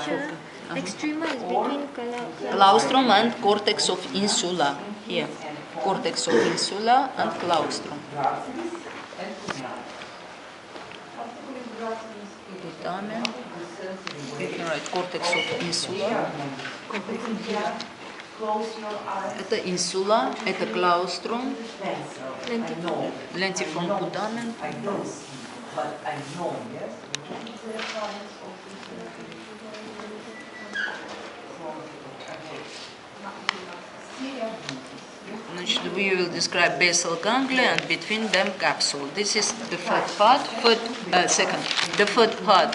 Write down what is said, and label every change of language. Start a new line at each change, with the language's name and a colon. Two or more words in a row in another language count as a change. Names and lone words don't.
English: Extrema is between Claustrum and cortex of insula. Here, cortex of insula and claustrum. Putamen. You can write cortex of insula. Это insula, это claustrum, lentiform putamen. We will describe basal ganglia and between them capsule. This is the third part. Second, the third part.